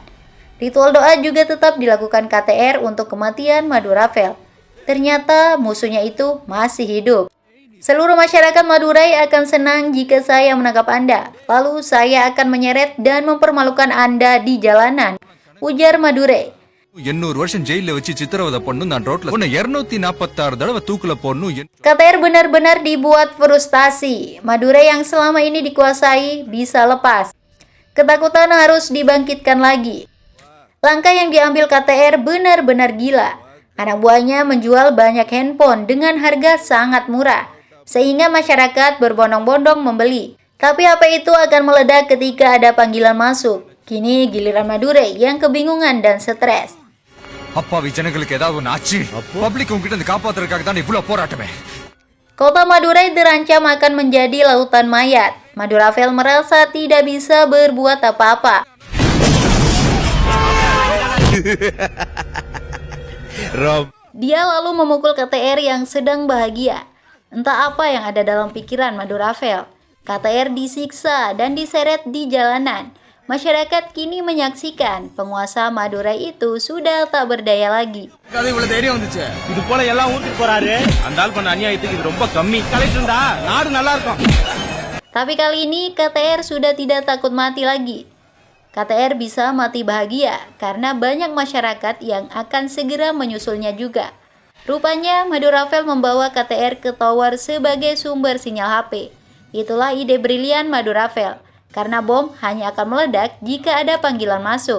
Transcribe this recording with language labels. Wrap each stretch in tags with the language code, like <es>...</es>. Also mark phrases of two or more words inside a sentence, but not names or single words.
<id>Ritual doa juga tetap dilakukan KTR untuk kematian Madu Rafael. Ternyata musuhnya itu masih hidup. Seluruh masyarakat Madurai akan senang jika saya menangkap Anda. Lalu saya akan menyeret dan mempermalukan Anda di jalanan, ujar Madurai.</id> <ta>800 வருஷம் ஜெயில வச்சு சித்திரவதை பண்ணு நான் ரோட்ல உன்னை 246 தடவை தூக்குல போடணும்.</ta> <id>KTR benar-benar dibuat frustasi. Madurai yang selama ini dikuasai bisa lepas. Ketakutan harus dibangkitkan lagi. Langkah yang diambil KTR benar-benar gila. Anak buahnya menjual banyak handphone dengan harga sangat murah, sehingga masyarakat berbondong-bondong membeli. Tapi HP itu akan meledak ketika ada panggilan masuk. Kini giliran Madurai yang kebingungan dan stres.</id> <ta>அப்பாவி ஜனங்களுக்கு ஏதாவது ஒன்று ஆச்சு பப்ளிக் உங்ககிட்ட இருந்து காப்பாத்துறதுக்காக தான் இவ்வளவு போராட்டமே.</ta> <id>Kota Madurai terancam akan menjadi lautan mayat. Madu Rafael merasa tidak bisa berbuat apa-apa. Dia lalu memukul KTR yang sedang bahagia. Entah apa yang ada dalam pikiran Madu Rafael. KTR disiksa dan diseret di jalanan. Masyarakat kini menyaksikan penguasa Madura itu sudah tak berdaya lagi.</id> <ta>இது போல எல்லாம் ஊத்துக்கு போறாரு அந்த ஆள் பண்ண அநியாயத்துக்கு இது ரொம்ப கம்மி கலெக்டர் இருந்தா நாடு நல்லா இருக்கும்.</ta> <id>Tapi kali ini KTR sudah tidak takut mati lagi. KTR bisa mati bahagia karena banyak masyarakat yang akan segera menyusulnya juga. Rupanya Maduravel membawa KTR ke tower sebagai sumber sinyal HP. Itulah ide brilian Maduravel, karena bom hanya akan meledak jika ada panggilan masuk.</id>